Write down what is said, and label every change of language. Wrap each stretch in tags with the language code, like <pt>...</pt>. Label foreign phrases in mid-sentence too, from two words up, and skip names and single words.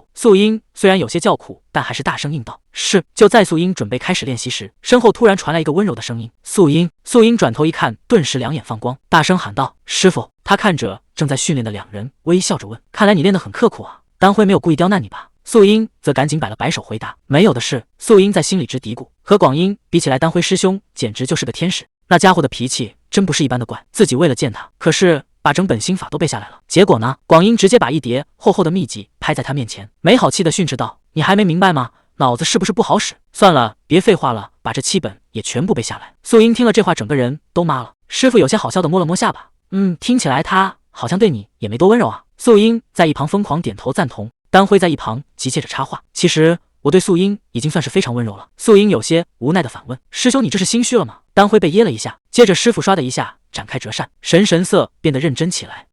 <zh>素英雖然有些叫苦，但還是大聲應道：是。就在素英準備開始練習時，身後突然傳來一個溫柔的聲音：素英。素英轉頭一看，頓時兩眼放光，大聲喊道：師傅！他看着正在訓練的兩人，微笑着問：看來你練得很刻苦啊。丹輝沒有故意刁難你吧？素英則趕緊擺了擺手回答：沒有的事。素英在心裡直嘀咕，和廣英比起來，丹輝師兄簡直就是個天使，那家伙的脾氣真不是一般的怪。自己為了見他，可是把整本心法都背下來了。結果呢？廣英直接把一疊厚厚的秘籍拍在他面前，沒好氣地訓斥道：你還沒明白嗎？腦子是不是不好使？算了，別廢話了，把這7本也全部背下來。素英聽了這話，整個人都麻了。師傅有些好笑地摸了摸下巴，聽起來他好像對你也沒多溫柔啊。素英在一旁瘋狂點頭贊同。丹輝在一旁急切着插話：其實我對素英已經算是非常溫柔了。素英有些無奈地反問：師兄你這是心虛了嗎？丹輝被噎了一下，接着師傅唰的一下展開折扇，神色變得認真起來。</zh>